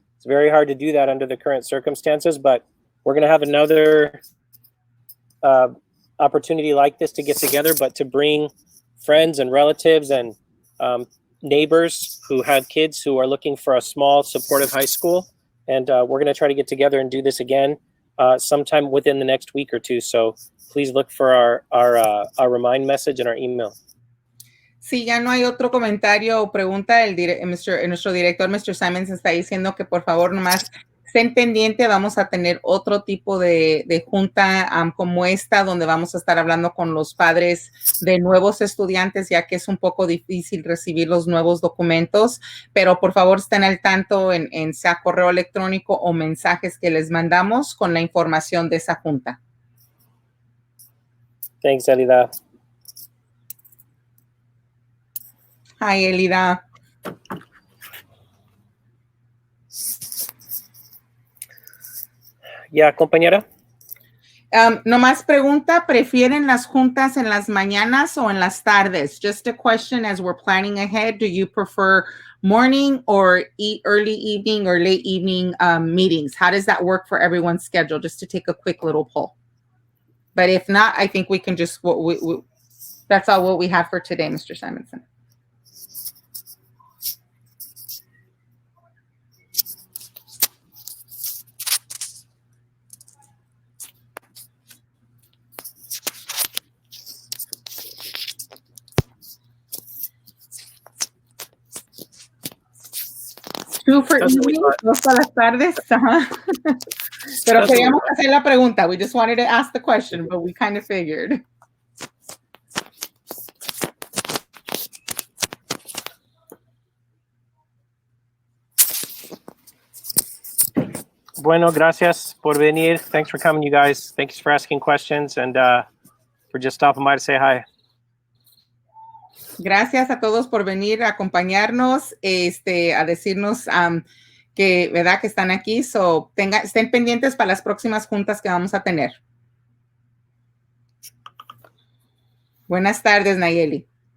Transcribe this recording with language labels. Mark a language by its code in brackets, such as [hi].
[en] It's very hard to do that under the current circumstances, but we're going to have another opportunity like this to get together, but to bring friends and relatives and neighbors who have kids who are looking for a small supportive high school. And we're going to try to get together and do this again sometime within the next week or two. So please look for our remind message and our email. [es] Si ya no hay otro comentario o pregunta, nuestro director, Mr. Simonsen, está diciendo que por favor nomás estén pendientes. Vamos a tener otro tipo de junta como esta, donde vamos a estar hablando con los padres de nuevos estudiantes, ya que es un poco difícil recibir los nuevos documentos, pero por favor estén al tanto en sea correo electrónico o mensajes que les mandamos con la información de esa junta. [en] Thanks, Elida. Hi, Elida. Yeah, compañera. [es] Nomás pregunta, ¿prefieren las juntas en las mañanas o en las tardes? [en] Just a question as we're planning ahead. Do you prefer morning or early evening or late evening meetings? How does that work for everyone's schedule? Just to take a quick little poll. But if not, I think we can just, that's all what we have for today, Mr. Simonsen. Two for evening, [es] dos para las tardes. Pero queríamos hacer la pregunta. [en] We just wanted to ask the question, but we kind of figured. [es] Bueno, gracias por venir. [en] Thanks for coming, you guys. Thanks for asking questions and for just stopping by to say hi. [es] Gracias a todos por venir a acompañarnos, a decirnos que, ¿verdad? Que están aquí. Estén pendientes para las próximas juntas que vamos a tener. Buenas tardes, Nayeli.